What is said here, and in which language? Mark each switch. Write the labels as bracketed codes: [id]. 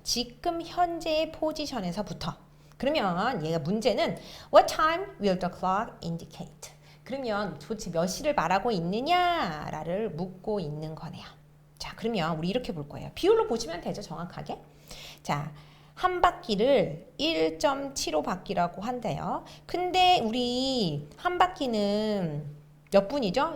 [ko] 지금 현재의 포지션에서부터. 그러면 얘가 문제는 [en] What time will the clock indicate? [ko] 그러면 도대체 몇 시를 말하고 있느냐를 묻고 있는 거네요. 자, 그러면 우리 이렇게 볼 거예요. 비율로 보시면 되죠, 정확하게. 자, 한 바퀴를 1.75 바퀴라고 한대요. 근데 우리 한 바퀴는 몇 분이죠?